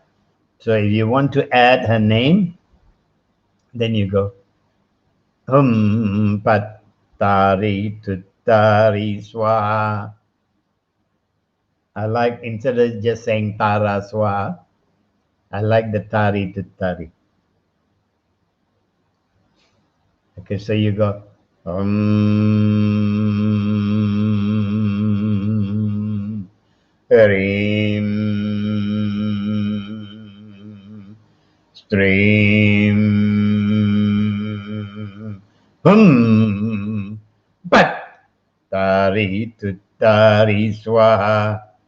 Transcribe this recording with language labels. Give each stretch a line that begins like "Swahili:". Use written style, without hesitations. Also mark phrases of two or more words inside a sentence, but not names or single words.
English: So if you want to add her name, then you go
Sanskrit: Hum Pat Tari Tuttari Swaha.
English: I like, instead of just saying
Sanskrit: Tara Swaha,
English: I like the
Sanskrit: Tari Tuttari.
English: Okay, so you go
Sanskrit: Hreem Stream Hum Pat Tari Tuttari Swaha.